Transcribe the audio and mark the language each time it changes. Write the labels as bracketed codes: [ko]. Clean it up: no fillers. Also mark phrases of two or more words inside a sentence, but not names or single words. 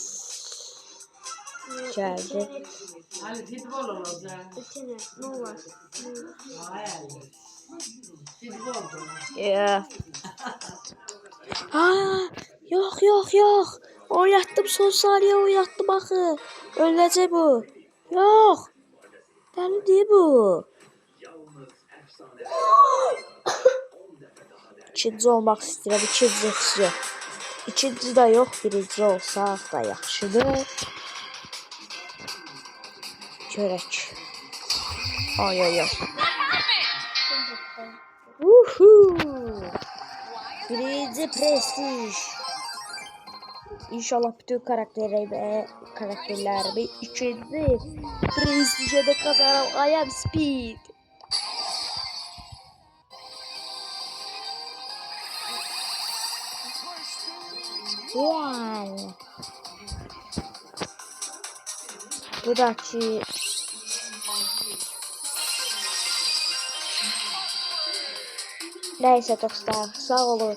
[tr] Geldi. Yeah. Yok. [az] Oynattım, son saniye oynattım axı. [tr] Ölecek bu. Yok. Deli değil bu. [az] İkinci olmaq istəyirəm, ikincisi yox. İkinci de yok, birinci olsa da yaxşıdır. Görək. Ay. Birinci prestij. [tr] İnşallah bütün karakterlerimi ikinci prestijde de kazanırım. [en] I am speed. Wow. [tr] Bu da ki neyse dostlar, sağ olun.